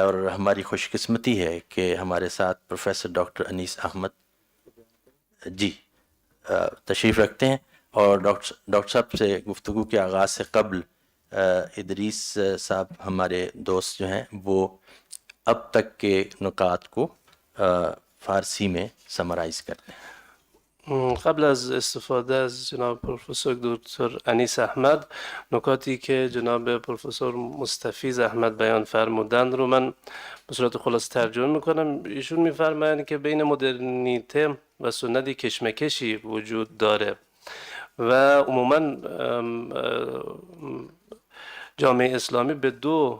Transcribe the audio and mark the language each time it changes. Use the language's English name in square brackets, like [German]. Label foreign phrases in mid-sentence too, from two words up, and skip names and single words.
[Urdu] اور ہماری خوش قسمتی ہے کہ ہمارے ساتھ پروفیسر ڈاکٹر انیس احمد جی تشریف رکھتے ہیں، اور ڈاکٹر صاحب سے گفتگو کے آغاز سے قبل ادریس صاحب ہمارے دوست جو ہیں وہ اب تک کے نکات کو فارسی میں سمرائز کرتے ہیں. [Persian] قبل از استفاده از جناب پروفسور دکتر انیس احمد، نکاتی که جناب پروفسور مستفیض احمد بیان فرمودند رو من به صورت خلاصه ترجمه میکنم. ایشون میفرمایند که بین مدرنیته و سنت کشمکشی وجود داره و عموما جامعه اسلامی به دو